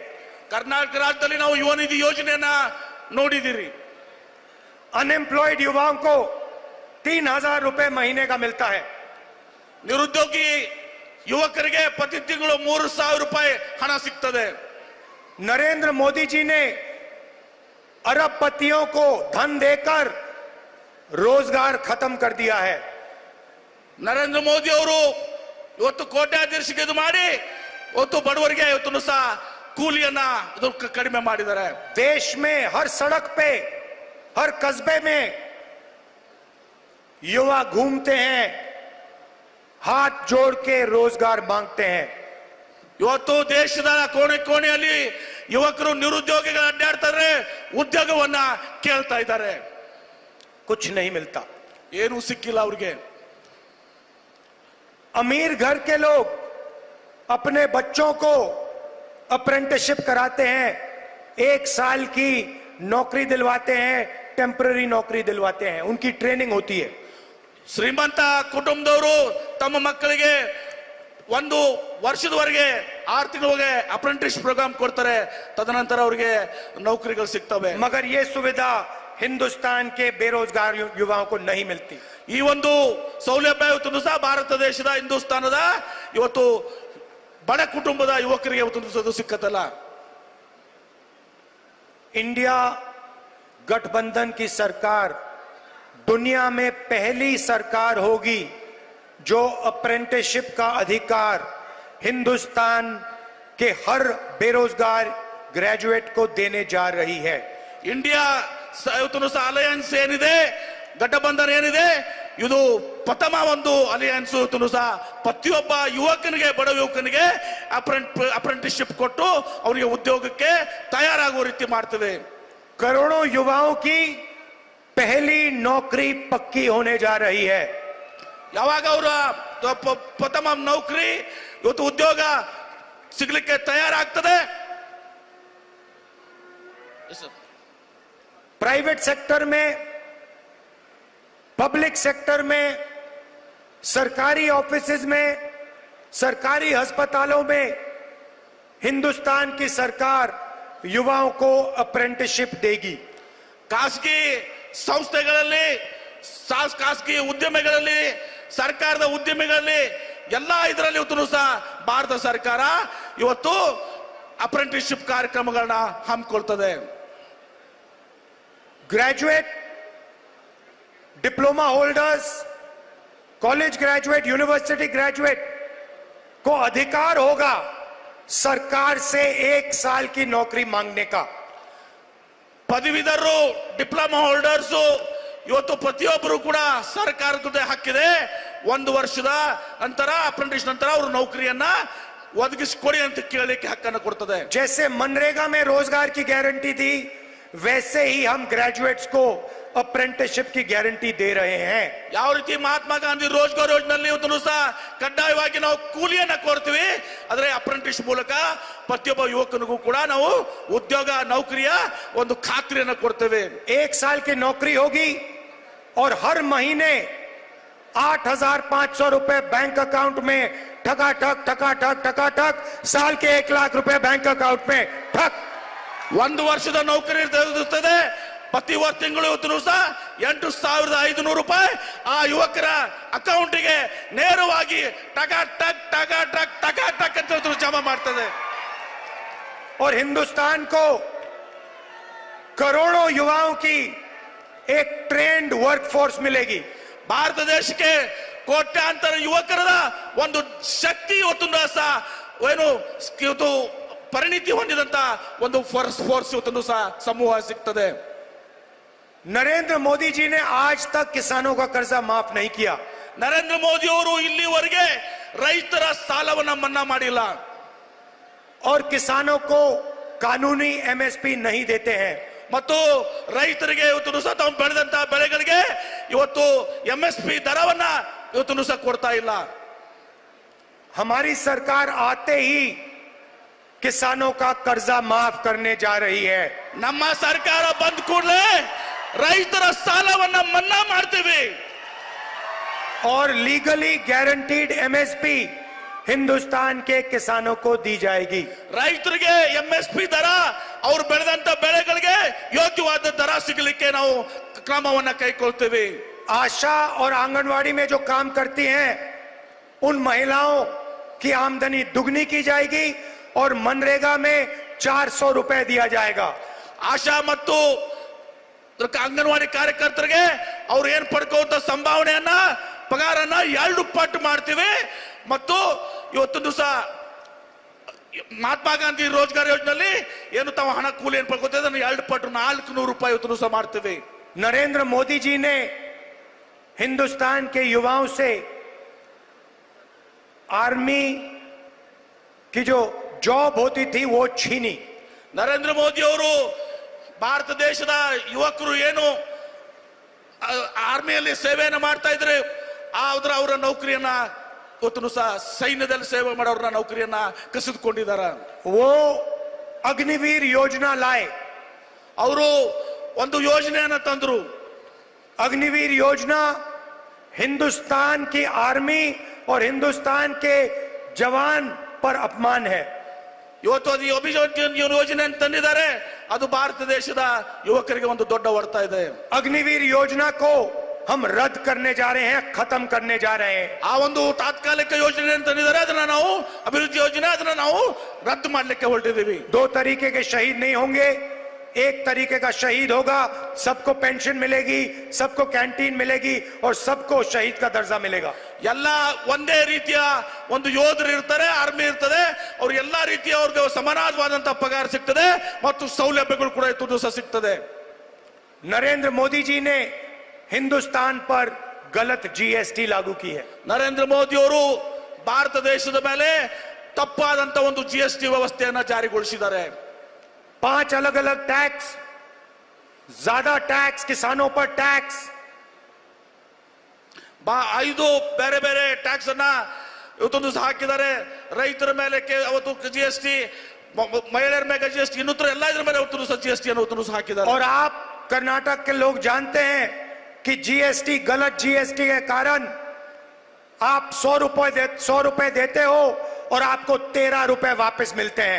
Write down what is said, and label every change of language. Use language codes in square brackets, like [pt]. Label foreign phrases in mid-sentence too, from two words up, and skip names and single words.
[kn] ಕರ್ನಾಟಕ ರಾಜ್ಯದಲ್ಲಿ ನಾವು ಯುವ ನಿಧಿ ಯೋಜನೆಯನ್ನ ನೋಡಿದಿರಿ. [hi] अनएम्प्लॉयड युवाओं को 3,000 रुपए महीने का मिलता है. [kn] ನಿರುದ್ಯೋಗಿ ಯುವಕರಿಗೆ ಪ್ರತಿ ತಿಂಗಳು 3,000 ರೂಪಾಯಿ ಹಣ ಸಿಗ್ತದೆ. [hi] नरेंद्र मोदी जी ने अरबपतियों को धन देकर रोजगार खत्म कर दिया है. [kn] ನರೇಂದ್ರ ಮೋದಿ ಅವರು ಇವತ್ತು ಕೋಟ್ಯಾಧೀಶಕ್ಕೆ ಇದು ಮಾಡಿ ಇವತ್ತು ಬಡವರಿಗೆ ಇವತ್ತು ಸಹ ಕೂಲಿಯನ್ನ ಕಡಿಮೆ ಮಾಡಿದ್ದಾರೆ. [hi] देश में हर सड़क पे हर कस्बे में युवा घूमते हैं, हाथ जोड़ के रोजगार मांगते हैं. [kn] ಇವತ್ತು ದೇಶದ ಕೋಣೆಯಲ್ಲಿ ಯುವಕರು ನಿರುದ್ಯೋಗಿಗಳು ಅಡ್ಡಾಡ್ತಾರೆ, ಉದ್ಯೋಗವನ್ನ ಕೇಳ್ತಾ ಇದ್ದಾರೆ. [hi] कुछ नहीं मिलता. [kn] ಏನು ಸಿಕ್ಕಿಲ್ಲ ಅವ್ರಿಗೆ. [hi] अमीर घर के लोग अपने बच्चों को अप्रेंटिसशिप कराते हैं, 1 साल की नौकरी दिलवाते हैं, टेम्पररी नौकरी दिलवाते हैं, उनकी ट्रेनिंग होती है. [kn] ಶ್ರೀಮಂತ ಕುಟುಂಬದವರು ತಮ್ಮ ಮಕ್ಕಳಿಗೆ 1 ವರ್ಷದವರೆಗೆ 6 ತಿಂಗಳಿಗೆ [en] apprentice program [kn] ಕೊಡ್ತಾರೆ, ತದನಂತರ ಅವರಿಗೆ ನೌಕರಿಗಳು ಸಿಗ್ತವೆ. [hi] मगर ये सुविधा हिंदुस्तान के बेरोजगार युवाओं को नहीं मिलती. [kn] ಈ ಒಂದು ಸೌಲಭ್ಯ ಇವತ್ತು ಸಹ ಭಾರತ ದೇಶದ ಹಿಂದೂಸ್ತಾನದ ಇವತ್ತು ಬಡ ಕುಟುಂಬದ ಯುವಕರಿಗೆ ಇವತ್ತು ಸಿಕ್ಕತ್ತಲ್ಲ. [hi] इंडिया गठबंधन की सरकार दुनिया में पहली सरकार होगी जो अप्रेंटिसशिप का अधिकार हिंदुस्तान के हर बेरोजगार ग्रेजुएट को देने जा रही है. [kn] ಇಂಡಿಯಾ ಇವತ್ತು ಸಹ ಅಲಯನ್ಸ್ ಏನಿದೆ, ಗಠಬಂಧನ ಏನಿದೆ, ಇದು ಪ್ರಥಮ ಒಂದು ಅಲಯನ್ಸ್ ಇವತ್ತು ಸಹ ಪ್ರತಿಯೊಬ್ಬ ಯುವಕನಿಗೆ, ಬಡ ಯುವಕನಿಗೆ ಅಪ್ರೆಂಟಿಸ್ಶಿಪ್ ಕೊಟ್ಟು ಅವರಿಗೆ ಉದ್ಯೋಗಕ್ಕೆ ತಯಾರಾಗುವ ರೀತಿ ಮಾಡ್ತದೆ. [hi] करोड़ों युवाओं की पहली नौकरी पक्की होने जा रही है. [kn] ಯಾವಾಗ ಅವರ ಪ್ರಥಮ ನೌಕರಿ ಇವತ್ತು ಉದ್ಯೋಗ ಸಿಗ್ಲಿಕ್ಕೆ ತಯಾರಾಗ್ತದೆ. [en] private sector [hi] में, [en] public sector [hi] में सरकारी ऑफिसेज में, सरकारी अस्पतालों में हिंदुस्तान की सरकार युवाओं को अप्रेंटिसशिप देगी। [kn] ಖಾಸಗಿ ಸಂಸ್ಥೆಗಳಲ್ಲಿ ಖಾಸಗಿ ಉದ್ಯಮಿಗಳಲ್ಲಿ ಸರ್ಕಾರದ ಉದ್ಯಮಿಗಳಲ್ಲಿ ಎಲ್ಲಾ ಇದರಲ್ಲಿ ಇವತ್ತು ಸಹ ಭಾರತ ಸರ್ಕಾರ ಇವತ್ತು ಅಪ್ರೆಂಟಿಸ್ಶಿಪ್ ಕಾರ್ಯಕ್ರಮಗಳನ್ನ ಹಮ್ಮಿಕೊಳ್ತದೆ। [en] graduate, diploma holders, college graduate, university graduate [hi] को अधिकार होगा सरकार से 1 साल की नौकरी मांगने का। [kn] ಪದವೀಧರರು, [en] diploma holders [kn] ಇವತ್ತು ಪ್ರತಿಯೊಬ್ಬರು ಕೂಡ ಸರ್ಕಾರದ ಜೊತೆ ಹಕ್ಕಿದೆ 1 ವರ್ಷದ ನಂತರ ಅಪ್ರೆಂಟಿಸ್ ನಂತರ ಅವರು ನೌಕರಿಯನ್ನ ಒದಗಿಸಿಕೊಡಿ ಅಂತ ಕೇಳಲಿಕ್ಕೆ ಹಕ್ಕನ್ನು ಕೊಡ್ತದೆ। [hi] जैसे मनरेगा में रोजगार की गारंटी थी, वैसे ही हम ग्रेजुएट्स को अप्रेंटिसशिप की गारंटी दे रहे हैं। [kn] ಯಾವ ರೀತಿ ಮಹಾತ್ಮ ಗಾಂಧಿ ರೋಜ್ಗಾರ್ ಯೋಜನೆಯಲ್ಲಿ ಇವತ್ತು ಸಹ ಕಡ್ಡಾಯವಾಗಿ ನಾವು ಕೂಲಿಯನ್ನ ಕೊಡ್ತೀವಿ, ಆದರೆ ಅಪ್ರೆಂಟಿಸ್ ಮೂಲಕ ಪ್ರತಿಯೊಬ್ಬ ಯುವಕನಿಗೂ ಕೂಡ ನಾವು ಉದ್ಯೋಗ ನೌಕರಿಯ ಒಂದು ಖಾತ್ರಿಯನ್ನ ಕೊಡ್ತೇವೆ। [hi] 1 साल की नौकरी होगी और हर महीने 8,500 रुपए [en] bank account [hi] में ठकाठक ठकाठक ठकाठक, साल के 1 लाख रुपए [en] bank account [hi] में ठक। [kn] 1 ವರ್ಷದ ನೌಕರಿ ಇರುತ್ತದೆ, ಪ್ರತಿ ತಿಂಗಳು ಇವತ್ತು ಸಹ 8,500 ರೂಪಾಯಿ ಆ ಯುವಕರ ಅಕೌಂಟಿಗೆ ನೇರವಾಗಿ ಟಕಾಟಕ್ ಟಕಾಟಕ್ ಟಕಾಟಕ್ ಅಂತ ಜಮಾ ಮಾಡ್ತದೆ। [hi] और हिंदुस्तान को करोड़ों युवाओं की एक [en] trained workforce [hi] मिलेगी। [kn] ಭಾರತ ದೇಶಕ್ಕೆ ಕೋಟ್ಯಾಂತರ ಯುವಕರ ಒಂದು ಶಕ್ತಿ ಇವತ್ತು ಸಹ ಏನು ಇವತ್ತು ಪರಿಣಿತಿ ಹೊಂದಿದಂತ ಒಂದು ಫೋರ್ಸ್ ಇವತ್ತು ಸಹ ಸಮೂಹ ಸಿಗ್ತದೆ। [hi] नरेंद्र मोदी जी ने आज तक किसानों का कर्जा माफ नहीं किया। [kn] ನರೇಂದ್ರ ಮೋದಿ ಅವರು ಇಲ್ಲಿವರೆಗೆ ರೈತರ ಸಾಲವನ್ನ ಮನ್ನಾ ಮಾಡಿಲ್ಲ [hi] और किसानों को कानूनी एमएसपी नहीं देते हैं। [kn] ಮತ್ತು ರೈತರಿಗೆ ಇವತ್ತು ಸಹ ತಾವು ಬೆಳೆದಂತ ಬೆಳೆಗಳಿಗೆ ಇವತ್ತು ಎಂಎಸ್ಪಿ ದರವನ್ನ ಇವತ್ತು ಸಹ ಕೊಡ್ತಾ ಇಲ್ಲ। [hi] हमारी सरकार आते ही किसानों का कर्जा माफ करने जा रही है। [kn] ನಮ್ಮ ಸರ್ಕಾರ ಬಂದ ಕೂಡಲೇ ರೈತರ ಸಾಲವನ್ನ ಮನ್ನಾ ಮಾಡ್ತೀವಿ [hi] और [en] legally guaranteed MSP [hi] हिंदुस्तान के किसानों को दी जाएगी। [kn] ರೈತರಿಗೆ ಎಂಎಸ್ಪಿ ದರ ಅವರು ಬೆಳೆದಂತ ಬೆಳೆಗಳಿಗೆ ಯೋಗ್ಯವಾದ ದರ ಸಿಗಲಿಕ್ಕೆ ನಾವು ಕ್ರಮವನ್ನ ಕೈಗೊಳ್ತೀವಿ। [hi] आशा और आंगनवाड़ी में जो काम करती हैं उन महिलाओं की आमदनी दुगनी की जाएगी और मनरेगा में 400 रुपए दिया जाएगा। [kn] ಆಶಾ ಮತ್ತು ಅಂಗನವಾಡಿ ಕಾರ್ಯಕರ್ತರಿಗೆ ಅವ್ರು ಏನ್ ಪಡ್ಕೋತ ಸಂಭಾವನೆಯನ್ನ ಪಗಾರನ್ನ 2 ಪಟ್ಟು ಮಾಡ್ತೀವಿ ಮತ್ತು ಇವತ್ತು ದಿವಸ ಮಹಾತ್ಮ ಗಾಂಧಿ ರೋಜ್ಗಾರ್ ಯೋಜನೆಯಲ್ಲಿ ಏನು ತಾವು ಹಣ ಕೂಲಿ ಏನ್ ಪಡ್ಕೋತ 2 ಪಟ್ಟು 400 ರೂಪಾಯಿ ಇವತ್ತು ದಿವಸ ಮಾಡ್ತೀವಿ। [hi] नरेंद्र मोदी जी ने हिंदुस्तान के युवाओं से आर्मी की जो जॉब होती थी वो छीनी। [kn] ನರೇಂದ್ರ ಮೋದಿ ಅವರು ಭಾರತ ದೇಶದ ಯುವಕರು ಏನು ಆರ್ಮಿಯಲ್ಲಿ ಸೇವೆಯನ್ನು ಮಾಡ್ತಾ ಇದ್ರೆ ಅವರ ನೌಕರಿಯನ್ನ ಇವತ್ತು ಸಹ ಸೈನ್ಯದಲ್ಲಿ ಸೇವೆ ಮಾಡೋರನ್ನ ನೌಕರಿಯನ್ನ ಕಸಿದುಕೊಂಡಿದ್ದಾರೆ। [hi] वो अग्निवीर योजना लाए। [kn] ಅವರು ಒಂದು ಯೋಜನೆಯನ್ನ ತಂದ್ರು। [hi] अग्निवीर योजना हिंदुस्तान की आर्मी और हिंदुस्तान के जवान पर अपमान है। [kn] ಇವತ್ತು ಅದು ಯೋಜನೆ ತಂದಿದ್ದಾರೆ, ಅದು ಭಾರತ ದೇಶದ ಯುವಕರಿಗೆ ಒಂದು ದೊಡ್ಡ ಹೊಡೆತ ಇದೆ। [hi] अग्निवीर योजना को हम रद्द करने जा रहे हैं, खत्म करने जा रहे हैं। [kn] ಆ ಒಂದು ತಾತ್ಕಾಲಿಕ ಯೋಜನೆ ತಂದಿದ್ದಾರೆ, ಅದನ್ನ ನಾವು ಅಭಿವೃದ್ಧಿ ಯೋಜನೆ ಅದನ್ನ ನಾವು ರದ್ದು ಮಾಡಲಿಕ್ಕೆ ಹೊರಟಿದ್ದೀವಿ। [hi] 2 तरीके के शहीद नहीं होंगे, एक तरीके का शहीद होगा, सबको पेंशन मिलेगी, सबको कैंटीन मिलेगी और सबको शहीद का दर्जा मिलेगा। [kn] ಎಲ್ಲ ಒಂದೇ ರೀತಿಯ ಒಂದು ಯೋಧರು ಇರ್ತಾರೆ, ಆರ್ಮಿ ಇರ್ತದೆ, ಅವ್ರು ಎಲ್ಲಾ ರೀತಿಯ ಅವ್ರಿಗೆ ಸಮಾನವಾದಂತಹ ಪಗಾರ ಸಿಗ್ತದೆ ಮತ್ತು ಸೌಲಭ್ಯಗಳು ಕೂಡ ಇವತ್ತು ದಿವಸ ಸಿಗ್ತದೆ। [hi] नरेंद्र मोदी जी ने हिंदुस्तान पर गलत जीएसटी लागू की है। [kn] ನರೇಂದ್ರ ಮೋದಿ ಅವರು ಭಾರತ ದೇಶದ ಮೇಲೆ ತಪ್ಪಾದಂತ ಒಂದು ಜಿಎಸ್ಟಿ ವ್ಯವಸ್ಥೆಯನ್ನ ಜಾರಿಗೊಳಿಸಿದ್ದಾರೆ। [hi] 5 अलग अलग टैक्स, ज्यादा टैक्स, किसानों पर टैक्स, [kn] 5 ಬೇರೆ ಬೇರೆ ಟ್ಯಾಕ್ಸ್ ಅನ್ನ ಇವತ್ತೊಂದು ಸಹ ಹಾಕಿದ್ದಾರೆ। ರೈತರ ಮೇಲೆ ಅವತ್ತು ಜಿಎಸ್ಟಿ, ಮಹಿಳೆಯರ ಮೇಲೆ ಜಿಎಸ್ಟಿ, ಇನ್ನೂತ್ರ ಎಲ್ಲ ಇದ್ರ ಮೇಲೆ ಅವತ್ತು ಸಹ ಜಿಎಸ್ಟಿ ಅನ್ನು ಸಹ ಹಾಕಿದ್ದಾರೆ। [hi] और आप कर्नाटक के लोग जानते हैं कि जीएसटी, गलत जीएसटी के कारण आप 100 रुपए देते हो और आपको 13 रुपए वापस मिलते हैं।